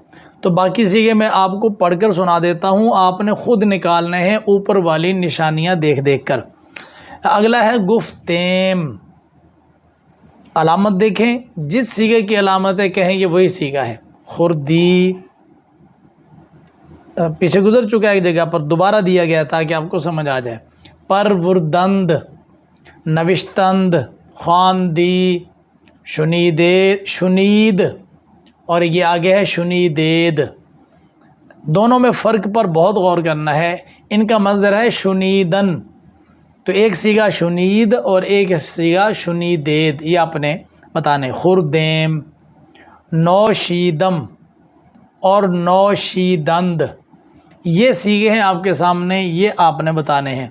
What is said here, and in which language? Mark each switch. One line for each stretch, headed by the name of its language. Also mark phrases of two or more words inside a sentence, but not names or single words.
Urdu: تو باقی صیغے میں آپ کو پڑھ کر سنا دیتا ہوں، آپ نے خود نکالنے ہیں اوپر والی نشانیاں دیکھ دیکھ کر۔ اگلا ہے گفتیم۔ علامت دیکھیں، جس صیغے کی علامتیں کہیں یہ وہی صیغہ ہے۔ خردی پیچھے گزر چکا ہے ایک جگہ پر، دوبارہ دیا گیا تاکہ آپ کو سمجھ آ جائے۔
Persian: پروردند، نوشتند، خواندی، شنید،
Urdu: اور یہ آگے ہے شنیدید۔ دونوں میں فرق پر بہت غور کرنا ہے۔ ان کا مصدر ہے شنیدن، تو ایک صیغہ شنید اور ایک صیغہ شنیدید، یہ آپ نے بتانے۔
Persian: خردیم، نوشیدم
Urdu: اور نوشیدند، یہ صیغے ہیں آپ کے سامنے، یہ آپ نے بتانے ہیں۔